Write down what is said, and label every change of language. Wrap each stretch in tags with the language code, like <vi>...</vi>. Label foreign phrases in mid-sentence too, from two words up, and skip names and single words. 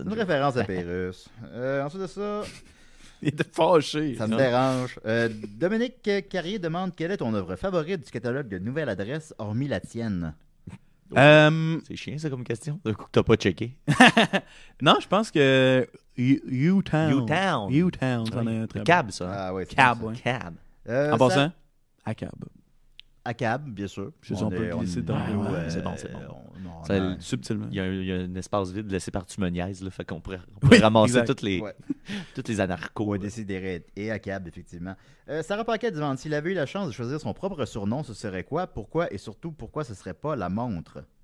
<fr>C'est une référence à Pérusse. Ensuite de ça, Il était fâché. ça me dérange. Dominique Carrier demande quelle est ton œuvre favorite du catalogue de Nouvelle Adresse, hormis la tienne? C'est chiant, ça, comme question. D'un coup que t'as pas checké. Non, je pense que U-Town. U-Town. U-Town, c'en est un très bon. Cab, ça. Ah ouais, c'est Cab, ça. ouais. Cab. En passant, à Cab. À Cab, bien sûr. Je sais, on peut glisser dans le- ouais, c'est bon, c'est bon. Ça, non, Subtilement. Il y a un espace vide laissé par Tumoniaise, là, fait qu'on pourrait ramasser exact. toutes les anarchos. Ouais, décider et à Cab, effectivement. Sarah Paquet demande s'il avait eu la chance de choisir son propre surnom, ce serait quoi, pourquoi et surtout pourquoi ce serait pas la montre?</fr>